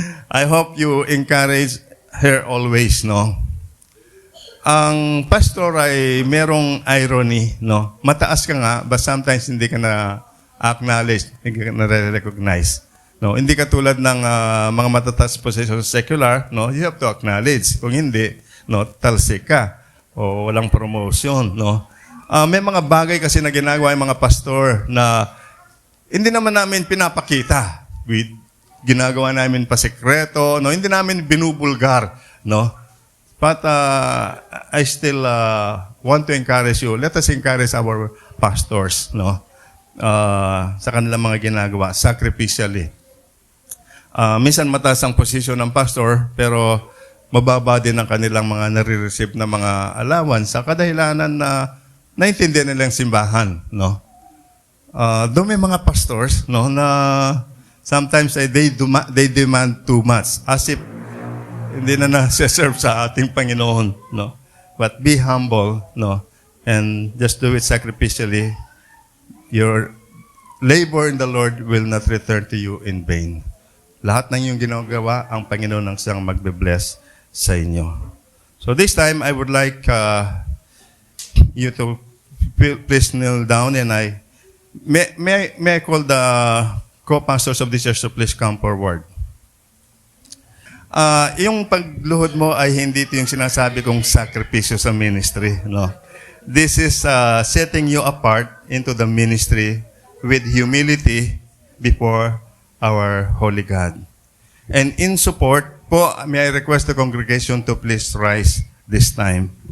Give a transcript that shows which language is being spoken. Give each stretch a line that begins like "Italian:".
English: I hope you encourage her always, no?
Filipino: Ang pastor ay merong irony, no? Mataas ka nga,
English: but sometimes
Filipino: hindi ka na acknowledge, hindi ka na recognize. No, hindi ka tulad ng mga matataas position secular, no?
English: You have to acknowledge.
Filipino: Kung hindi, no, talsik ka o walang promotion, no? May mga bagay kasi na ginagawa yung mga pastor na hindi naman namin pinapakita. Ginagawa namin pa sekreto, no? Hindi namin binubulgar, no?
English: But I still want to encourage you. Let us encourage our pastors, no?
Filipino: Sa kanilang mga ginagawa,
English: sacrificially.
Filipino: Minsan mataas ang posisyon ng pastor, pero mababa din ang kanilang mga nare-receive na mga allowance sa kadahilanan na naintindihan nilang simbahan, no? Doon may mga pastors, no, na
English: Sometimes they demand too much, as if
Filipino: hindi na nasa-serve sa ating Panginoon,
English: no? But be humble, no? And just do it sacrificially. Your labor in the Lord will not return to you in vain.
Filipino: Lahat ng iyong ginagawa, ang Panginoon ang siyang magbe-bless sa inyo.
English: So this time, I would like you to please kneel down, and may I call the co-pastors of this church to please come forward.
Filipino: Yung pagluhod mo ay hindi ito yung sinasabi kong sakripisyo sa ministry, no?
English: This is setting you apart into the ministry with humility before our holy God. And in support po, may I request the congregation to please rise this time.